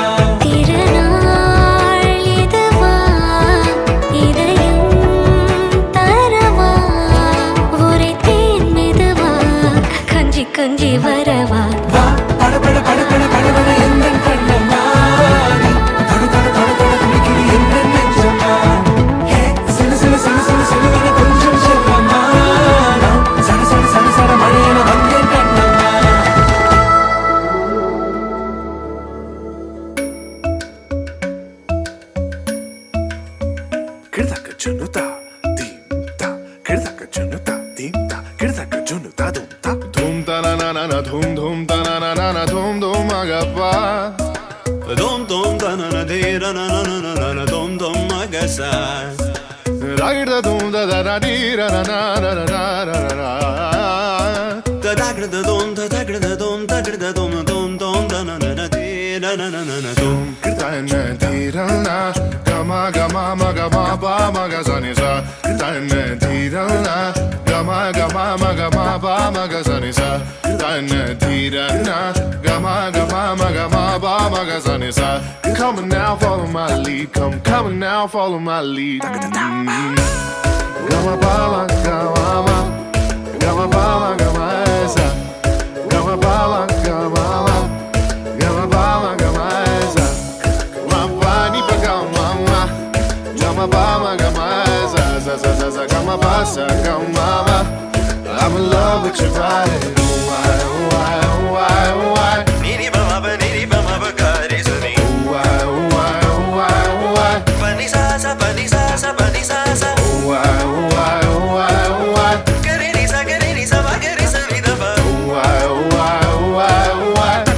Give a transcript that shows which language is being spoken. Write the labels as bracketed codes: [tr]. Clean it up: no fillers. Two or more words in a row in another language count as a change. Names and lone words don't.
[ta] திருநாள் இதுவா இதயம் தரவா உரைத்தேன் மெதுவா கொஞ்சி கொஞ்சி வரவா. பட பட பட பட படவன எந்தன் கண்ணம்மா. நீ தொட தொட தொட தொட துடிக்குது எந்த நெஞ்சம்மா. ஹே சிலு சிலு சிலு சிலு சிலுவன கொஞ்சம் செல்லம்மா. சட சட சட சட மழையென வந்தேன் கண்ணம்மா. Kirdaka junuta, dimta. Kirdaka junuta, dimta. Kirdaka junuta, dumta. Dum ta na na na na, dum dum ta na na na na, dum dum agappa. Dum dum da na na de ra na na na na na dum dum agasa. Ragda dum da da da di ra na na na na na na na. Da da gra da dum da da gra da dum da gra da dum dum dum da na na na de ra na na na na dum. Kirta na di ra na, gama gama ma gama ba ma ga sa ni sa. Kirta na di ra na, gama gama ma gama ba ma ga sa ni sa. Kirta na di ra na, gama gama ma gama ba ma ga sa ni sa. [en] Come on now, follow my lead. Come on now, follow my lead. Gama ba ma gama ma, gama ba ma gama sa. Gama ba ma gama ma, gama ba ma gama sa. Gama ba ni pa gama ma, gama ba ma gama sa sa sa sa sa. Gama ba sa gama ma. I'm in love with your body. Why, why, why, why? Niri ba ma ba niri ba ma ba ga re sa ni. Why, why, why, why? Pa ni sa sa pa ni sa sa pa ni sa sa. Why, why, why, why? Ga re ni sa ba ga re sa ni da ba. Why, why, why, why?